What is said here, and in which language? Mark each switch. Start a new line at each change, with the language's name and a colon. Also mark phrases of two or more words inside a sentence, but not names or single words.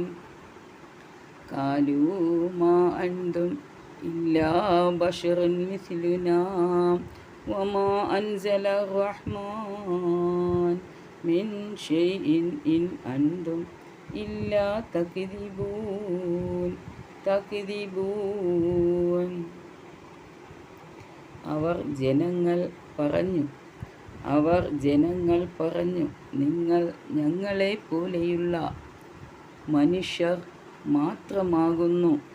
Arabic: قالوا ما أنتم إلا بشر مثلنا وما أنزل الرحمن من شيء إن أنتم إلا تكذبون.
Malayalam: അവർ ജനങ്ങൾ പറഞ്ഞു നിങ്ങൾ ഞങ്ങളെ പോലെയുള്ള മനുഷ്യർ മാത്രമാകുന്നു.